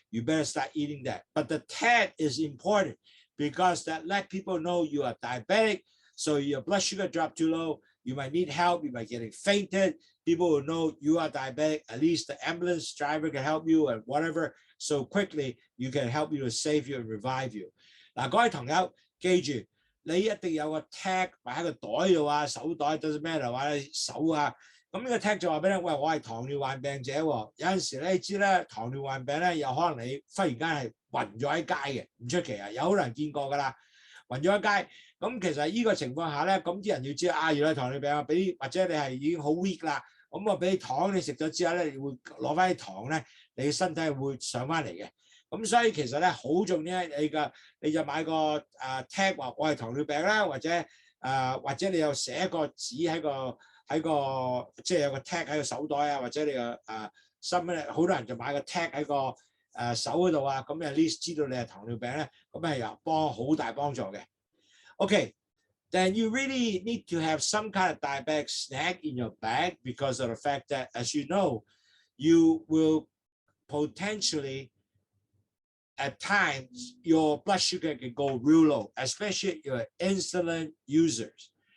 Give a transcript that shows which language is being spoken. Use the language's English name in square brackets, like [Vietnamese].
[English] You better start eating that. But the tag is important because that let people know you are diabetic. So your blood sugar dropped too low. You might need help. You might get fainted. People will know you are diabetic. At least the ambulance driver can help you and whatever. So quickly, you can help you to save you and revive you. [Cantonese] 嗱，各位朋友，記住，你一定有個 tag 擺喺個袋度啊，手袋 [English] doesn't matter， [Cantonese] 或者手啊。咁呢個 tag 就話俾你，喂，我係糖尿患病者喎。有陣時咧，你知咧，糖尿患病咧，有可能你忽然間係暈咗喺街嘅，唔出奇啊，有好多人見過㗎啦，暈咗喺街。咁其實呢個情況下咧，咁啲人要知啊，原來糖尿病啊，俾或者你係已經好 weak 啦，咁我俾糖你食咗之後咧，你會攞翻啲糖咧，你身體會上翻嚟嘅。咁所以其實咧好重要，你就買個tag 話我係糖尿病啦，或者你又寫個紙喺個即係有個 tag 喺個手袋啊，或者你個身咧，好多人就買個 tag 喺個手嗰度啊，咁 [English] at least [Cantonese] 知道你係糖尿病咧，咁係有好大幫助嘅。 [English] Okay, then you really need to have some kind of diabetic snack in your bag because of the fact that, as you know, you will potentially at times your blood sugar can go real low, especially if you're insulin users.